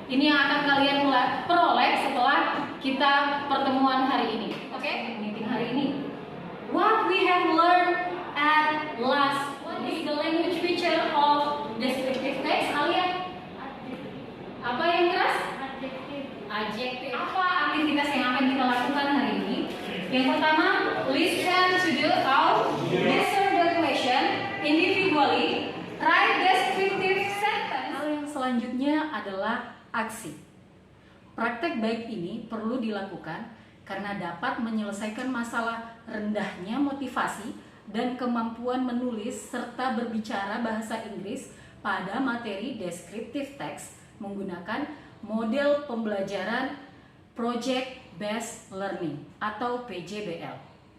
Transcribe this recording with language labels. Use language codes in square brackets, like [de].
[id] Ini yang akan kalian peroleh setelah kita pertemuan hari ini. Oke, meeting hari ini. [en] What we have learned at last, what is the language feature of descriptive text? [id] Alia, apa yang keras? Adjective. Apa aktivitas yang akan kita lakukan hari ini? Yang pertama, [en] listen to the out, answer the question individually, write descriptive sentence. [id] Hal yang selanjutnya adalah aksi. Praktek baik ini perlu dilakukan karena dapat menyelesaikan masalah rendahnya motivasi dan kemampuan menulis serta berbicara bahasa Inggris pada materi descriptive text menggunakan model pembelajaran Project Based Learning atau PJBL.